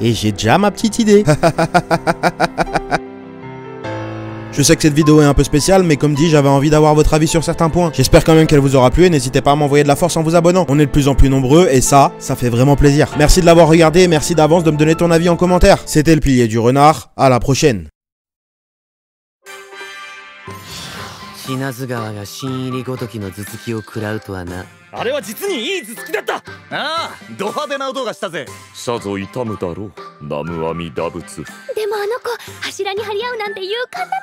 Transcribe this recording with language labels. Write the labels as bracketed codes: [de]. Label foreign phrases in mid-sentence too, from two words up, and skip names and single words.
[fr] Et j'ai déjà ma petite idée. Je sais que cette vidéo est un peu spéciale, mais comme dit, j'avais envie d'avoir votre avis sur certains points. J'espère quand même qu'elle vous aura plu et n'hésitez pas à m'envoyer de la force en vous abonnant. On est de plus en plus nombreux et ça fait vraiment plaisir. Merci de l'avoir regardé et merci d'avance de me donner ton avis en commentaire. C'était le pilier du renard, à la prochaine. [ja] 品津川が新入りごときの頭突きを食らうとはな。あれは実にいい頭突きだった。ああ、ド派手な音がしたぜ。さぞ痛むだろう、南無阿弥陀仏。でもあの子柱に張り合うなんて勇敢なのね。